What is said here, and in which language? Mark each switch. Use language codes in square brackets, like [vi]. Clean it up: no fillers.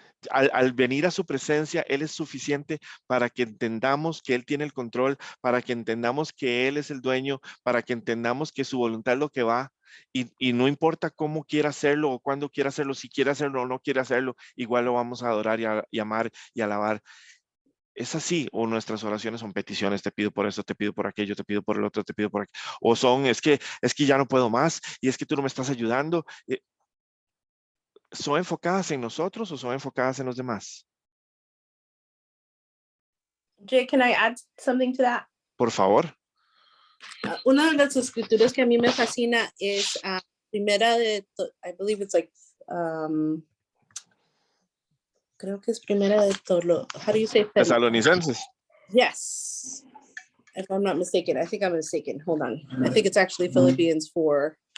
[es] Al venir a su presencia, Él es suficiente para que entendamos que Él tiene el control, para que entendamos que Él es el dueño, para que entendamos que su voluntad es lo que va y no importa cómo quiera hacerlo o cuándo quiera hacerlo, si quiere hacerlo o no quiere hacerlo, igual lo vamos a adorar y amar y alabar. Es así, o nuestras oraciones son peticiones, te pido por esto, te pido por aquello, te pido por el otro, te pido por aquello, o son, es que ya no puedo más, y es que tú no me estás ayudando. ¿Son enfocadas en nosotros o son enfocadas en los demás? [en] Jay, can I add something to that? [es] Por favor. Una de las escrituras que a mí me fascina es primera de, [en] I believe it's like, [es] creo que es primera de Tolo. [en] How do you say that? [es] Tesalonicenses. [en] Yes. If I'm not mistaken, I think I'm mistaken. Hold on. I think it's actually Philippians 4.